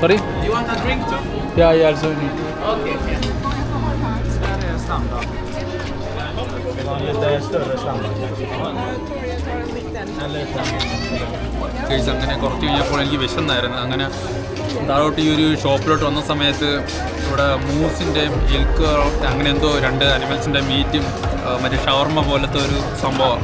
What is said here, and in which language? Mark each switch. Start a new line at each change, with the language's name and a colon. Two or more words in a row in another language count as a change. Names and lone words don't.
English: Sorry? You want a drink too? Yeah, also need. Okay.
Swedish: Där är standard. Lite större standard.
Malayalam: കേസ് അങ്ങനെ കുറച്ച് കഴിഞ്ഞപ്പോൾ എനിക്ക് വിശന്നായിരുന്നു. അങ്ങനെ താഴോട്ട് ഈ ഒരു ഷോപ്പിലോട്ട് വന്ന സമയത്ത് ഇവിടെ മൂസിൻ്റെയും എൽക്ക് അങ്ങനെ എന്തോ 2 അനിമൽസിൻ്റെ മീറ്റും മറ്റേ ഷവർമ്മ പോലത്തെ ഒരു സംഭവമാണ്.